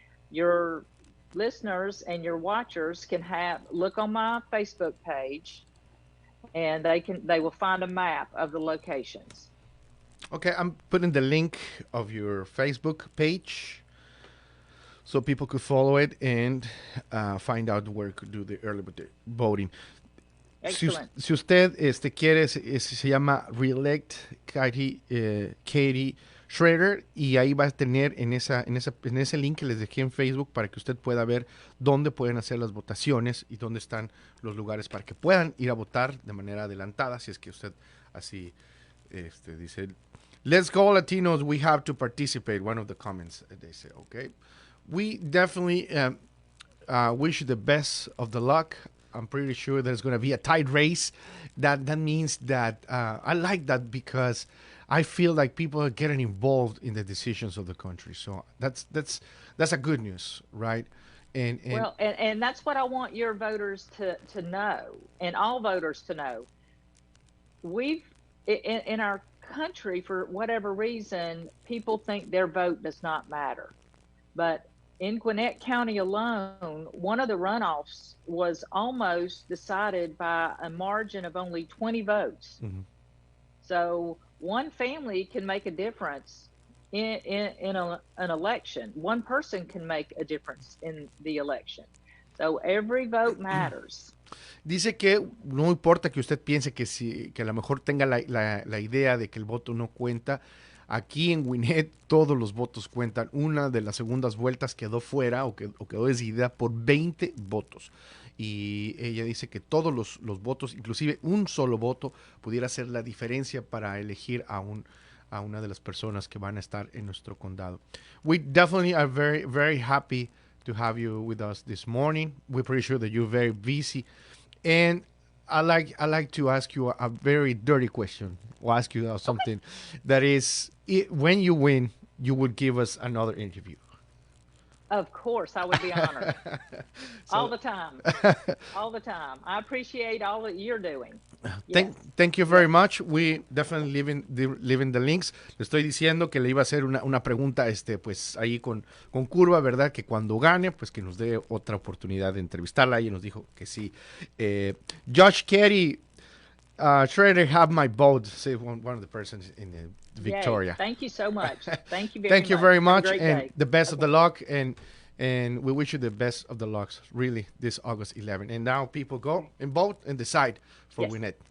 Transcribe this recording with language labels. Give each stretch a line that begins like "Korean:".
English: Your listeners and your watchers can look on my Facebook page, and they will find a map of the locations. Okay, I'm putting the link of your Facebook page so people could follow it and find out where to do the early voting. Excellent.
Spanish: Si usted quiere, se llama Elect Kathy Schrader y ahí va a tener en ese link que les dejé en Facebook para que usted pueda ver dónde pueden hacer las votaciones y dónde están los lugares para que puedan ir a votar de manera adelantada, si es que usted así dice.
English: Let's go, Latinos. We have to participate. One of the comments they say, okay? We definitely wish you the best of the luck. I'm pretty sure there's going to be a tight race. That means that I like that because I feel like people are getting involved in the decisions of the country. So that's a good news, right? And that's what I want your voters to know, and all voters to know. We've in our country, for whatever reason, people think their vote does not matter. But in Gwinnett County alone, one of the runoffs was almost decided by a margin of only 20 votes. Mm-hmm. So one family can make a difference in an election. One person can make a difference in the election. So every vote matters.
Spanish: Dice que no importa que usted piense que a lo mejor tenga la idea de que el voto no cuenta. Aquí en Gwinnett todos los votos cuentan. Una de las segundas vueltas quedó fuera o quedó decidida por 20 votos. Y ella dice que todos los votos, inclusive un solo voto, pudiera hacer la diferencia para elegir a una de las personas que van a estar en nuestro condado.
English: We definitely are very, very happy to have you with us this morning. We're pretty sure that you're very busy. And I like to ask you a very dirty question. We'll ask you something that is, when you win, you would give us another interview. Of course, I would be honored. All the time. All the time. I appreciate all that you're doing. Thank you very much. We definitely leaving the links.
Spanish: Le estoy diciendo que le iba a hacer una pregunta pues ahí con curva, ¿verdad? Que cuando gane, pues que nos dé otra oportunidad de entrevistarla. Y nos dijo que sí.
English: Judge Kathy Schrader have my vote, say one of the persons in Victoria. Yay. Thank you so much. Thank you very much. Have a great And day. the best of the luck, and we wish you the best of the lucks, really, this August 11. And now people go and vote and decide for Gwinnett.